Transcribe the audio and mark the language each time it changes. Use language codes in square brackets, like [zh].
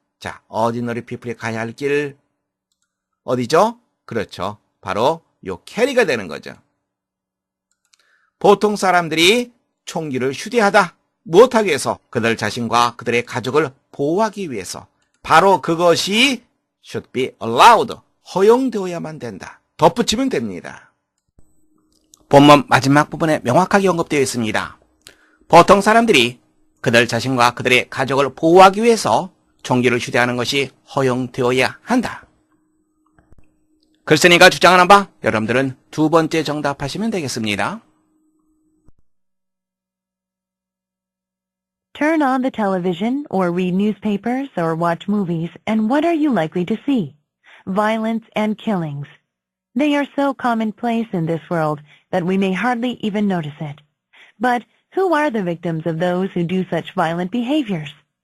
[ko] 자, [en] ordinary people [ko] 이 가야 할 길 어디죠? 그렇죠. 바로 요 캐리가 되는 거죠. 보통 사람들이 총기를 휴대하다. 무엇하기 위해서? 그들 자신과 그들의 가족을 보호하기 위해서. [en] 바로 그것이 should be allowed. [ko] 허용되어야만 된다. 덧붙이면 됩니다. 본문 마지막 부분에 명확하게 언급되어 있습니다. 보통 사람들이 그들 자신과 그들의 가족을 보호하기 위해서 총기를 휴대하는 것이 허용되어야 한다. 글쓴이가 주장하는 바 여러분들은 두 번째 정답하시면 되겠습니다. [en] Turn on the television or read newspapers or watch movies, and what are you likely to see? Violence and killings. They are so commonplace in this world that we may hardly even notice it. But who are the victims of those who do such violent behaviors?